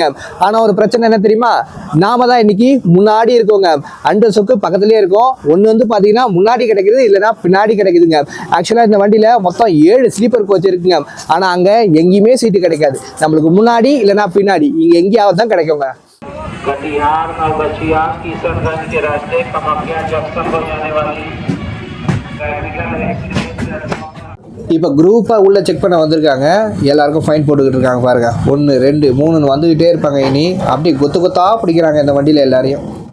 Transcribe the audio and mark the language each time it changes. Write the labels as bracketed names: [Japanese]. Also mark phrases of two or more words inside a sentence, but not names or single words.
[Tamil] ஆனா ஒரு பிரச்சனை என்ன தெரியுமா, நாம தான் இன்னைக்கு முன்னாடி இருக்கோங்க. அண்டர் சொக்கு பக்கத்துலயே இருக்கோம். ஒன்னு வந்து பாத்தீங்கன்னா முன்னாடி கிடைக்குது, இல்லைன்னா பின்னாடி கிடைக்குதுங்க. ஆக்சுவலா இந்த வண்டியில மொத்தம் 7 [English] sleeper coach [Tamil] இருக்குங்க. ஆனா அங்க எங்கேயுமே சீட்டு கிடைக்காது. நம்மளுக்கு முன்னாடி இல்லைன்னா பின்னாடி, இங்க எங்கேயாவது தான் கிடைக்குங்க. [Hindi] कटिहार नवगछिया किशनगंज के रास्ते कमाख्या जंक्शन को जाने वाली [Tamil] இப்போ குரூப்பா உள்ள செக் பண்ண வந்திருக்காங்க. எல்லாருக்கும் ஃபைன் போட்டுக்கிட்டு இருக்காங்க பாருங்க. 1 2 3 வந்துகிட்டே இருப்பாங்க. இனி அப்படி கொத்து கொத்தா பிடிக்கிறாங்க இந்த வண்டியில எல்லாரையும்.